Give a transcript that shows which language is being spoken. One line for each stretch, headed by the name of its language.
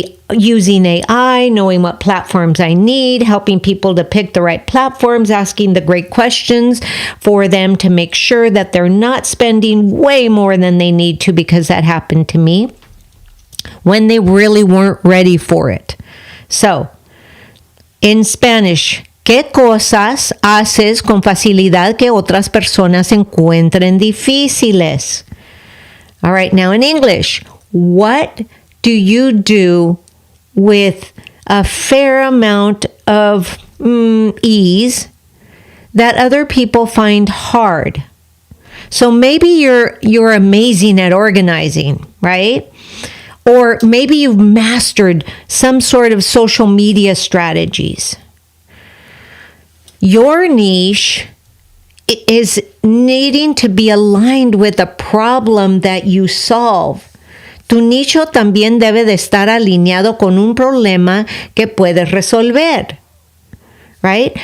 English: Using AI, knowing what platforms I need, helping people to pick the right platforms, asking the great questions for them to make sure that they're not spending way more than they need to, because that happened to me when they really weren't ready for it. So, in Spanish,
Spanish: ¿qué cosas haces con facilidad que otras personas encuentren difíciles?
English: All right, now in English, what do you do with a fair amount of ease that other people find hard? So maybe you're amazing at organizing, right? Or maybe you've mastered some sort of social media strategies. Your niche is needing to be aligned with a problem that you solve.
Spanish: Tu nicho también debe de estar alineado con un problema que puedes resolver,
English: right?